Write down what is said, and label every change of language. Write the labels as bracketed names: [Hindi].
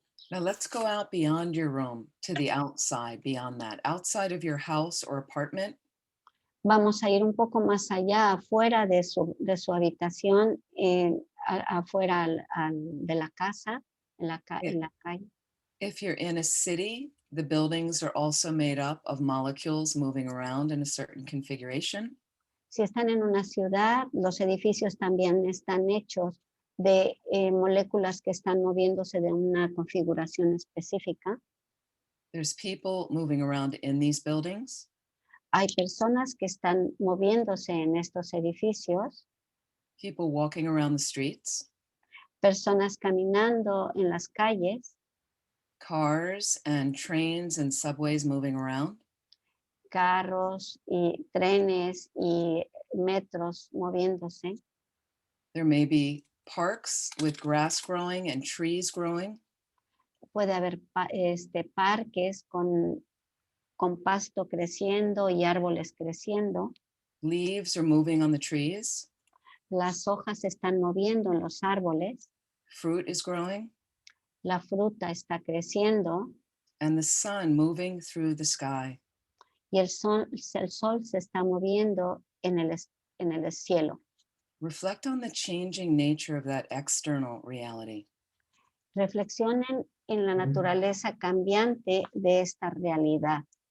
[English] Now let's go out beyond your room to the outside, beyond that, outside of your house or apartment. [Spanish] Vamos a ir un poco más allá, afuera de su habitación, afuera de la casa, en la calle. [English] If you're in a city, the buildings are also made up of molecules moving around in a certain configuration. [Spanish] Si están en una ciudad, los edificios también están hechos de moléculas que están moviéndose de una configuración específica. [English] There's people moving around in these buildings. [Spanish] Hay personas que están moviéndose en estos edificios, [English] People walking around the streets, [Spanish] personas caminando en las calles, [English] cars and trains and subways moving around. [Spanish] carros y trenes y metros moviéndose. [English] There may be parks with grass growing and trees growing. [Spanish] Puede haber parques con pasto creciendo y árboles creciendo. [English] Leaves are moving on the trees. [Spanish] Las hojas se están moviendo en los árboles. [English] Fruit is growing. [Spanish] La fruta está creciendo [English] And the sun moving through the sky. [Spanish] y el sol se está moviendo en el cielo. [English] Reflect on the changing nature of that external reality. [Spanish] Reflexionen en la naturaleza cambiante de esta realidad.